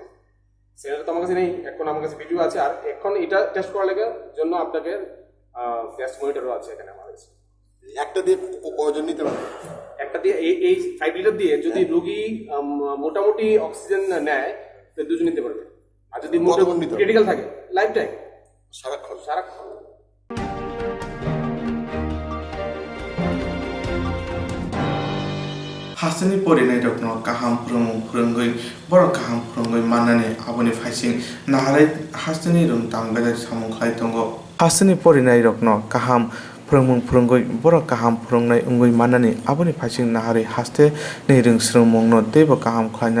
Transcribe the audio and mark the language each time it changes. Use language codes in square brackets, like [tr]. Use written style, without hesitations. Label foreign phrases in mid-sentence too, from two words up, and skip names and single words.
[bn] সিলিন্ডার তো আমার কাছে নেই, এখন আমার কাছে ভিডিও আছে। আর এখন এটা টেস্ট করার জন্য আপনাকে [en] test monitor [bn] আছে এখানে আমার কাছে। একটা দিয়ে কয়জন নিতে পারবে? একটা দিয়ে এই 5 লিটার দিয়ে যদি রোগী মোটামুটি অক্সিজেন নেয় তো 2 জন নিতে পারবে। আর যদি মোটামুটি ক্রিটিক্যাল থাকে [en] life time, [bn] সারাক্ষণ। [brx] हासनि परिनाय रत्न काहाम फोरोंगै बर काहाम फोरोंगै माननानै आबनि फाइसिं नाहारै हासनि रुम तामगाय सामुखाय दंगो। हासनि परिनाय रत्न काहाम फोरोंगै बर काहाम फोरोंनाय उंगै माननानै आबनि फाइसिं नाहारै हासते नै रों स्रोंमंनो देब काहाम खायना